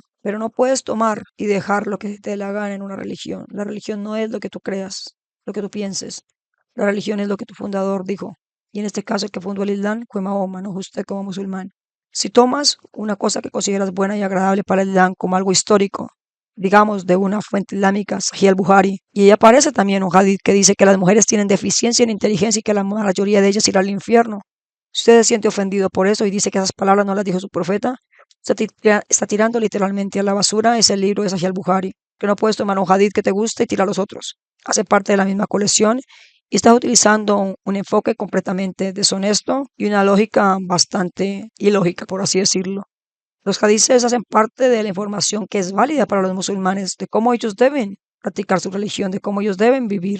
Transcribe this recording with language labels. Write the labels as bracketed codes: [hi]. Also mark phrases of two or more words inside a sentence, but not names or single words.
[es] Pero no puedes tomar y dejar lo que te dé la gana en una religión. La religión no es lo que tú creas, lo que tú pienses. La religión es lo que tu fundador dijo. Y en este caso el que fundó el Islam fue Mahoma, no usted como musulmán. Si tomas una cosa que consideras buena y agradable para el Islam como algo histórico, digamos de una fuente islámica, Sahih al-Bukhari, y ahí aparece también un hadith que dice que las mujeres tienen deficiencia en inteligencia y que la mayoría de ellas irá al infierno. Si usted se siente ofendido por eso y dice que esas palabras no las dijo su profeta, usted está tirando literalmente a la basura ese libro de Sahih al-Bukhari, que no puedes tomar un hadith que te guste y tirar los otros. Hace parte de la misma colección y estás utilizando un enfoque completamente deshonesto y una lógica bastante ilógica, por así decirlo. Los hadices hacen parte de la información que es válida para los musulmanes, de cómo ellos deben practicar su religión, de cómo ellos deben vivir.